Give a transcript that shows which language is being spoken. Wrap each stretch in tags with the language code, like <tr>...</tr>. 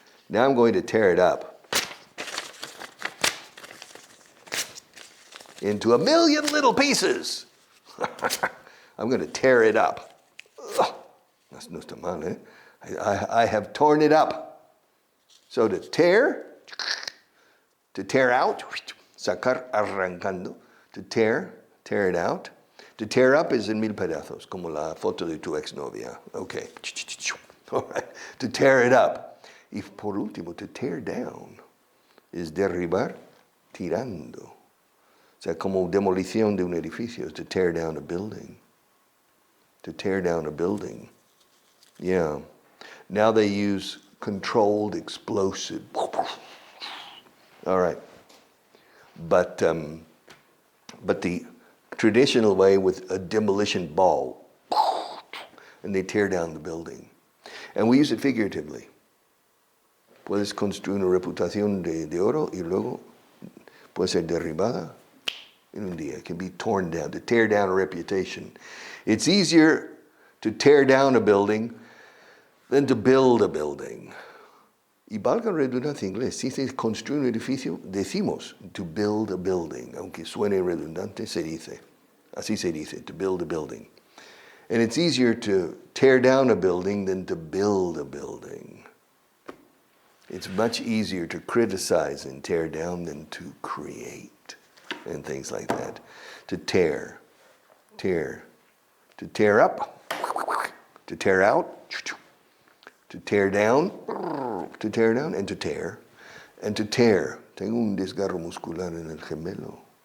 <en>Now I'm going to tear it up into a million little pieces. I'm going to tear it up. Ugh.</en> <es>No está mal, eh?</es> <en>I have torn it up. So to tear out,</en> <es>sacar arrancando,</es> <en>to tear it out. To tear up is</en> <es>en mil pedazos, como la foto de tu exnovia.</es> <en>Okay. All right. To tear it up.</en> <es>Y por último,</es> <en>to tear down is</en> <es>derribar tirando. O sea, como demolición de un edificio,</es> <en>to tear down a building. To tear down a building. Yeah. Now they use controlled explosive. All right. But the traditional way with a demolition ball, and they tear down the building. And we use it figuratively.</en> <es>Puedes construir una reputación de oro y luego puede ser derribada en un día.</es> <en>It can be torn down, to tear down a reputation. It's easier to tear down a building than to build a building.</en> <es>Y valga redundancia en inglés, si se construye un edificio, decimos</es> <en>to build a building.</en> <es>Aunque suene redundante, se dice. Así se dice,</es> <en>to build a building. And it's easier to tear down a building than to build a building. It's much easier to criticize and tear down than to create, and things like that. To tear. To tear up. To tear out. To tear down, and to tear, and to tear,</en> <es>Tengo un desgarro muscular en el gemelo.</es>